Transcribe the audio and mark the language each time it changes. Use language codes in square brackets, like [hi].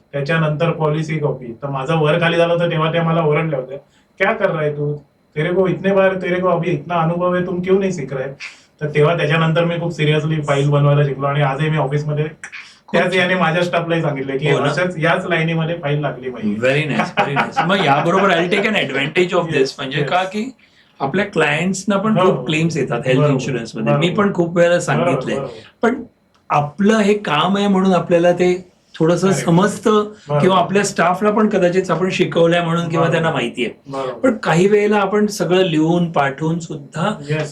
[mr] त्याच्यानंतर policy copy. तर माझं वर खाली झालं होतं तेव्हा त्या मला ओरडल्या होत्या, [hi] क्या कर रहा है तू, तेरे को इतने बार, तेरे को अभी इतना अनुभव है, तुम क्यों नहीं सीख रहे. [mr] तर तेव्हा त्याच्यानंतर मी खूप सिरियसली फाईल बनवायला शिकलो आणि आजही मी ऑफिसमध्ये त्याच याने माझ्या स्टाफलाही सांगितलं की हो ना? अशाच याच लाईनीमध्ये फाईल लागली पाहिजे. [en] Very nice, very nice. [mr] मग याबरोबर [en] I take an advantage of Yes, [mr] दिस. म्हणजे [en] yes. [mr] का की आपल्या क्लायंट्सना पण बरोबर. खूप क्लेम्स येतात हेल्थ बरोबर. इन्शुरन्स मध्ये. बरोबर. मी पण खूप वेळेला सांगितलंय. बरोबर. पण आपलं हे काम आहे म्हणून आपल्याला ते थोडंसं [en] Correct. [mr] समजतं बरोबर. किंवा आपल्या स्टाफला पण कदाचित आपण शिकवलंय म्हणून किंवा बरोबर. त्यांना माहिती आहे. बरोबर. पण काही वेळेला आपण सगळं लिहून पाठवून सुद्धा [en] Yes.